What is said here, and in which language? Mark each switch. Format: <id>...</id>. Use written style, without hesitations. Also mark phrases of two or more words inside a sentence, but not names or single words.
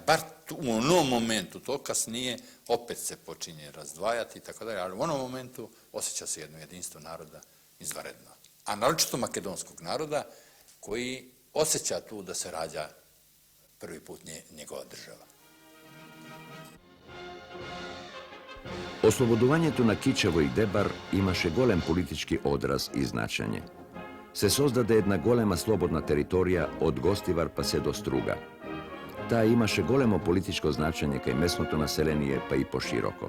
<sr>Bar u onom momentu, to kasnije opet se počinje razdvajati i tako dalje, ali u onom momentu osjeća se jedno jedinstvo naroda izvanredno. A naročito makedonskog naroda koji osjeća tu da se rađa prvi put njegova država.</sr> <mk>Ослободувањето на Кичево и Дебар имаше голем политички одраз и значење. Се создаде една голема слободна територија од Гостивар па се до Струга. Таа имаше големо политичко значење кај местното население па и пошироко.</mk>